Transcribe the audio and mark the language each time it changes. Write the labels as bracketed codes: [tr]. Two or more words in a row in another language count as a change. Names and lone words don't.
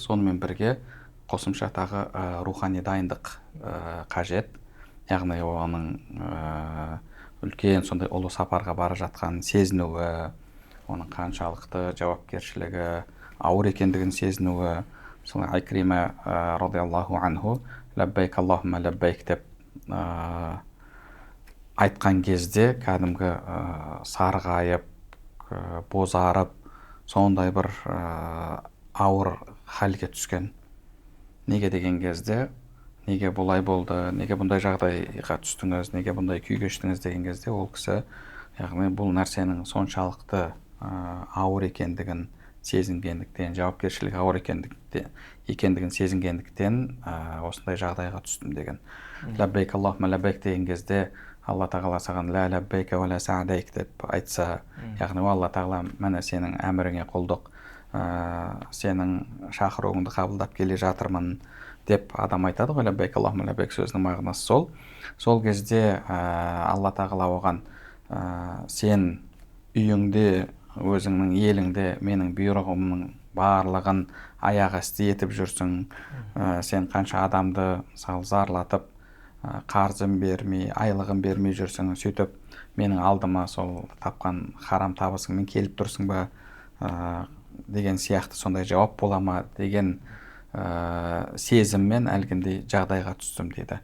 [kk] Сонымен бірге қосымша тағы рухани дайындық қажет. Яғни оның үлкен сондай ұлы сапарға бара жатқанын сезінуі, оның қаншалықты жауапкершілігі ауыр екендігін сезінуі. Мысалы Икрима [ar] رضي الله عنه لبيك اللهم لبيك [kk] деп айтқан кезде кәдімгі сарғайып, бозарып, сондай бір ауыр халге түскен. Неге деген кезде, неге бұлай болды, неге бұндай жағдайға түстіңіз, неге бұндай күй кештіңіз деген кезде ол кісі, яғни бұл нәрсенің соншалықты ауыр екендігін сезінгендіктен, жауапкершілігі ауыр екендігін сезінгендіктен осындай жағдайға түстім деген. [ar] لبيك اللهم لبيك [kk] деген кезде Алла тағала саған [ar] لا لبيك ولا سعديك [kk] деп айтса, яғни Алла тағала мәне сенің әміріңе құлдық, сенің шақыруыңды қабылдап келе жатырмын деп адам айтады ғой. [ar] لبيك اللهم لبيك [kk] сөзінің мағынасы сол. Сол кезде Алла тағала оған сен үйіңде, өзіңнің еліңде менің бұйрығымның барлығын аяқ асты етіп жүрсің, сен қанша адамды мысалы зарлатып, қарзын бермей, айлығын бермей жүрсің, сөйтіп менің алдыма сол тапқан харам табысыңмен келіп тұрсың ба деген сияқты сондай жауап бола ма деген сезіммен әлгіндей жағдайға түстім дейді.